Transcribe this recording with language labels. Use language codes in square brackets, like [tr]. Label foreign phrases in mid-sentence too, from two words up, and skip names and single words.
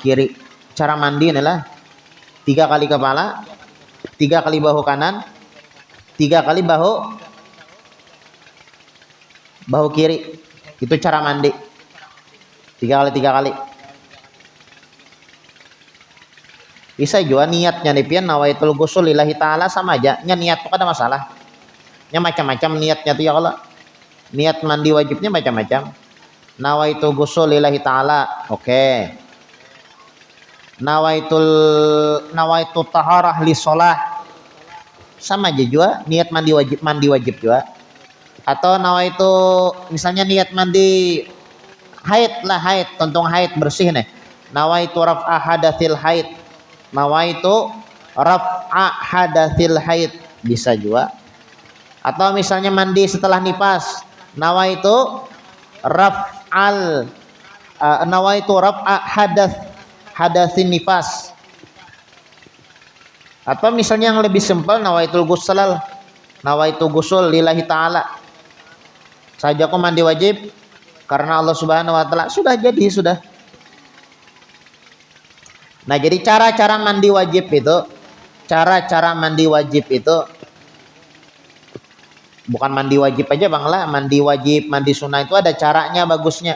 [id] Cara mandi inilah 3 kali kepala, 3 kali bahu kanan, 3 kali bahu kiri. Itu cara mandi. 3 kali. Bisa juga niatnya nih pian [ar] نويت الغسل لله تعالى, [id] sama aja. Nya niat tuh ada masalah. Nya macam-macam niatnya tuh ya Allah. Niat mandi wajibnya macam-macam. [ar] نويت الغسل لله تعالى. Oke. نويت الطهارة للصلاة. [id] Sama aja juga niat mandi wajib juga. Atau nawaitu misalnya niat mandi haid lah, haid, tentang haid bersih nih. [ar] نويت رفع حدث الحيض. نويت رفع حدث الحيض, [id] bisa juga. Atau misalnya mandi setelah nifas, [ar] نويت رفع حدث النفاس. [id] Atau misalnya yang lebih simpel, [ar] نويت الغسل لله تعالى. [id] Saja aku mandi wajib karena Allah [ar] سبحانه وتعالى, [id] sudah jadi sudah. Nah, jadi cara-cara mandi wajib itu bukan mandi wajib aja Bang lah, mandi wajib, mandi sunnah itu ada caranya bagusnya.